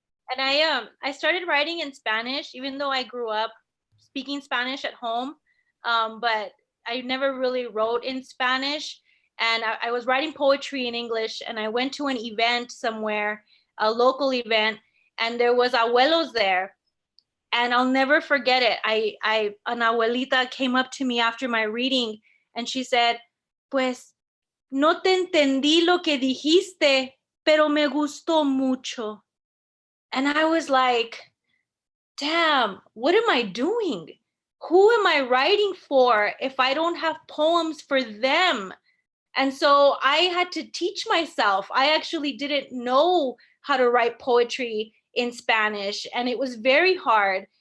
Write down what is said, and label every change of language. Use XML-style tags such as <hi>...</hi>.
<en>And I started writing in Spanish, even though I grew up speaking Spanish at home, but I never really wrote in Spanish. And I was writing poetry in English, and I went to an event somewhere, a local event, and there was abuelos there. And I'll never forget it. An abuelita came up to me after my reading, and she said,</en> <es>pues, no te entendí lo que dijiste, pero me gustó mucho.</es> <en>And I was like, damn, what am I doing? Who am I writing for if I don't have poems for them? And so I had to teach myself. I actually didn't know how to write poetry in Spanish, and it was very hard.</en>